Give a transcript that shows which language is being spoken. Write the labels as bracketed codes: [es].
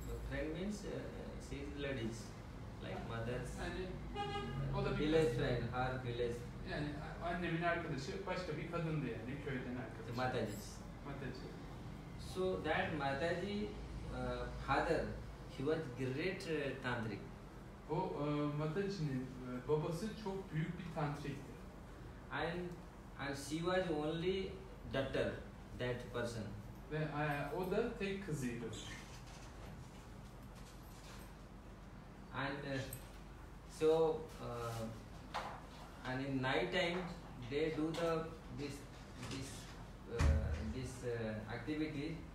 [en] Friend means she's ladies, like mothers. [tr] Yani o da bir [en] village friend, her village. [tr] Yani annemin arkadaşı başka bir kadındı yani köyden arkadaşı. [en] Mataji. [tr] Mataji. [en] So that Mataji father, he was great tantric. [tr] O Mataji'nin babası çok büyük bir tantrikti. [en] And she was only daughter, that person. [tr] Ve o da tek kızıydı. [en] And so and in night time they do this activity.